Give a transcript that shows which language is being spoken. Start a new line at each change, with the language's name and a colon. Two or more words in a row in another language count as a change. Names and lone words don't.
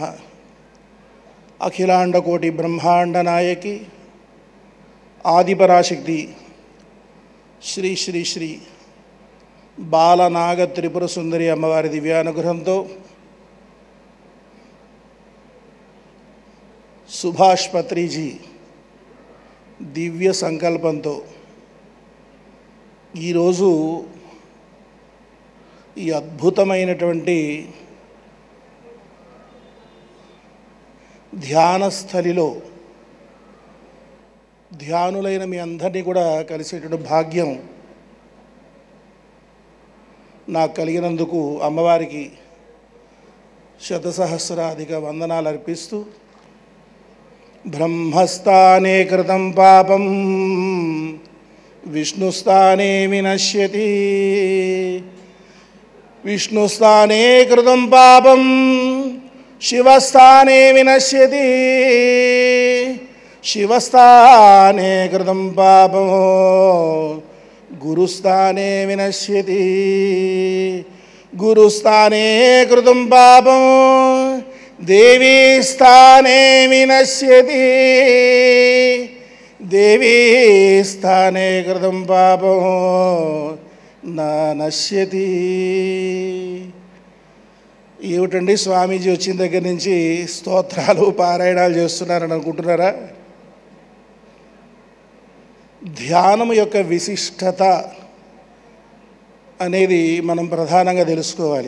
Telugu: అఖిలాండ కోటి బ్రహ్మాండ నాయకి ఆదిపరాశక్తి శ్రీ శ్రీ శ్రీ బాలనాగ త్రిపుర సుందరి అమ్మవారి దివ్యానుగ్రహంతో సుభాష్ పత్రీ జీ దివ్య సంకల్పంతో ఈ రోజు ఈ అద్భుతమైనటువంటి ధ్యానస్థలిలో ధ్యానులైన మీ అందరినీ కూడా కలిసేటువంటి భాగ్యం నాకు కలిగినందుకు అమ్మవారికి శతసహస్రాధిక వందనాలు అర్పిస్తూ
Sanskrit: బ్రహ్మస్థానే కృతం పాపం విష్ణుస్థానే వినశ్యతి విష్ణుస్థానే కృతం పాపం शिवस्थाने विनश्यति शिवस्थाने कृतं पापो गुरुस्थाने विनश्यति गुरुस्थाने कृतं पापो देवी स्थाने विनश्यति देवी स्थाने कृतं पापो न नश्यति।
Telugu: ఏమిటండి స్వామీజీ వచ్చిన దగ్గర నుంచి స్తోత్రాలు పారాయణాలు చేస్తున్నారని అనుకుంటున్నారా? ధ్యానం యొక్క విశిష్టత అనేది మనం ప్రధానంగా తెలుసుకోవాలి.